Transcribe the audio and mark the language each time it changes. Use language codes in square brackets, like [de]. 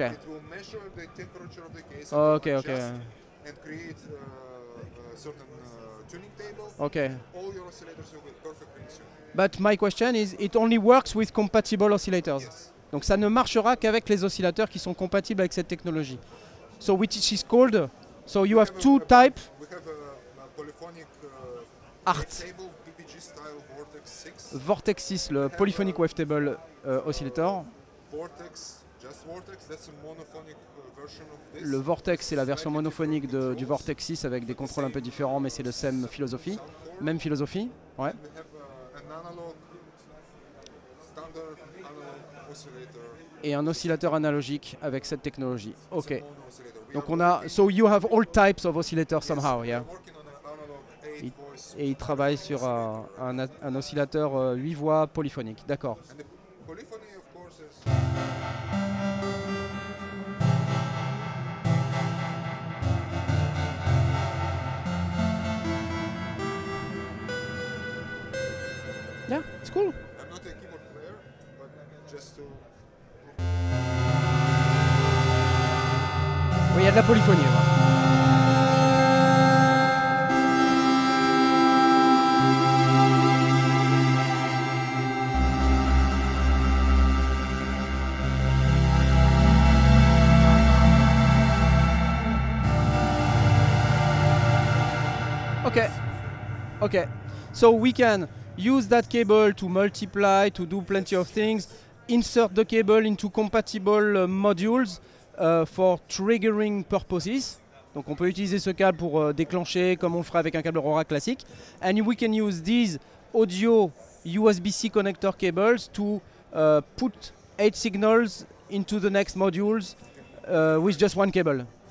[en] it will measure the temperature of the case Ok, and ok. adjust and create a certain tuning table. Ok. All your oscillators will be perfectly in tune. But my question is, it only works with compatible oscillators. Yes. [fr] Donc ça ne marchera qu'avec les oscillateurs qui sont compatibles avec cette technologie. [en] So which is called, so you have two types. We have a polyphonic Art. wavetable PPG style Vortex 6. Vortex 6, le polyphonic wavetable oscillator. Vortex, just Vortex, that's a monophonic version of this. [fr] Le Vortex, c'est la version monophonique du Vortex 6 avec des contrôles un peu différents, mais c'est le même philosophie. Même philosophie, ouais. [en] We have an analog, standard analog oscillator. [fr] Et un oscillateur analogique avec cette technologie. [en] Ok. Mono oscillator. We [fr] Donc [en] are [fr] on a, [en] so you have all types of oscillators somehow, yeah. working on an analog 8 voice. [fr] Et il travaille sur un oscillateur 8 voix polyphonique. D'accord. [en] And the polyphony, of course, is. Yeah, it's cool. I'm not a keyboard player, but just to. [fr] Oui, il y a de la polyphonie. Voilà. [en] Okay. Okay. So we can use that cable to multiply, to do plenty of things, insert the cable into compatible modules for triggering purposes. [fr] Donc on peut utiliser ce câble pour déclencher comme on le ferait avec un câble Aurora classique. [en] And we can use these audio USB-C connector cables to put 8 signals into the next modules with just one cable.